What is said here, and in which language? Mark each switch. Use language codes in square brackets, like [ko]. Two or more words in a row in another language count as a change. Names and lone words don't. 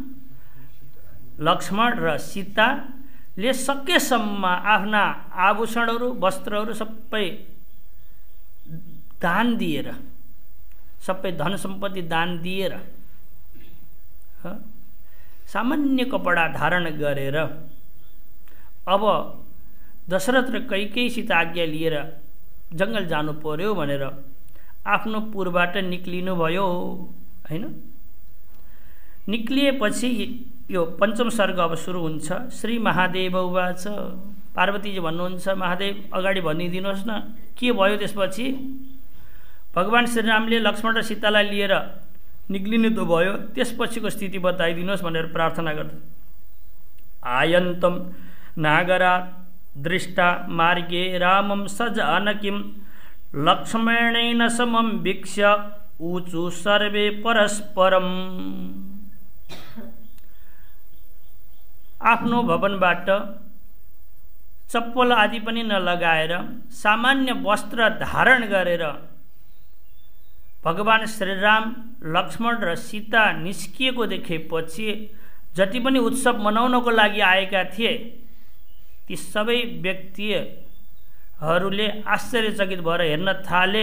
[ne] लक्ष्मण र सीताले सकेसम्म आफ्ना आभूषणहरू, वस्त्रहरू सबै दान दिएर, सबै धन सम्पत्ति दान दिएर सामान्य कपडा धारण गरेर अब दशरथ र कैकेयीसित आज्ञा लिएर जङ्गल जानु पर्यो भनेर आफ्नो पुरबाट निक्लिनु भयो। होइन, निक्लिएपछि यो पञ्चम सर्ग अब सुरु हुन्छ। [sa] श्री महादेव उवाच, [ne] पार्वतीजी भन्नुहुन्छ, महादेव अगाडि भनिदिनुहोस् न के भयो त्यसपछि। भगवान श्रीरामले लक्ष्मण र सीतालाई लिएर निक्लिनु त भयो, त्यसपछिको स्थिति बताइदिनुहोस् भनेर प्रार्थना गर्छ। [sa] आयन्तम नागरा दृष्टा मार्गे रामम सजानकीम लक्ष्मणेन समम वीक्ष्य ऊचु सर्वे परस्परम। [ne] आफ्नो भवनबाट चप्पल आदि पनि नलगाएर सामान्य वस्त्र धारण गरेर भगवान श्रीराम लक्ष्मण र सीता निस्किएको देखेपछि जति पनि उत्सव मनाउनको लागि आएका थिए ती सबै व्यक्तिहरूले आश्चर्यचकित भएर हेर्न थाले।